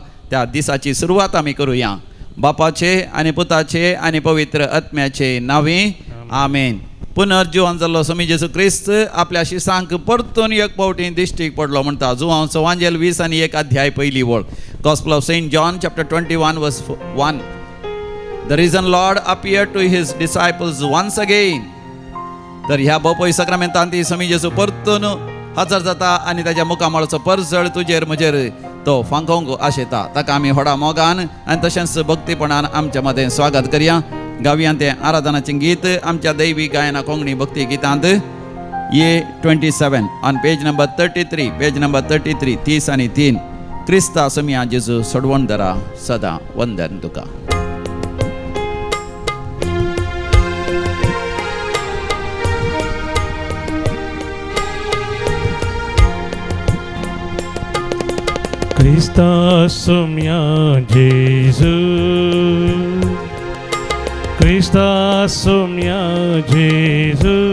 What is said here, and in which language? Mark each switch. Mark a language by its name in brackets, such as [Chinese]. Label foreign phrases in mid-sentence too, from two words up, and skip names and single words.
[Konkani] त्या दिसाची सुरवात आमी करुया. बापाचे आनी पुताचे आनी पवित्र आत्म्याचे नांवे आमेन. पुनर्जीवन जाल्लो स्वामी जेसू क्रिस्त आपल्या शिसांक परतून एक फावटी दिश्टीक पडलो म्हणटा. जुवांचो वांजेल 20 आनी 1 अध्याय पयली वळ. [English] Gospel of Saint John chapter 21 verse 1. The risen Lord appeared to his disciples once again. [Konkani] तर ह्या बोपय सक्रामेंतान ती स्वामी जेसू परतून हजर जाता आनी ताच्या मुखामळाचो परजळ तुजेर म्हजेर तो फांकोवंक आशेता. ताका आमी व्हडा मोगान आनी तशेंच भक्तीपणान आमच्या मदें स्वागत करया. गावयां तें आराधनाचें गीत आमच्या दैवी गायना कोंकणी भक्ती गितांत ये 27 [English] on page number 33. page number [Konkani] 33 30 आनी 3. क्रिस्ता समिया जेजू सोडवण दरा सदा वंदन तुका. Krista sumia Jesu, Krista sumia Jesu,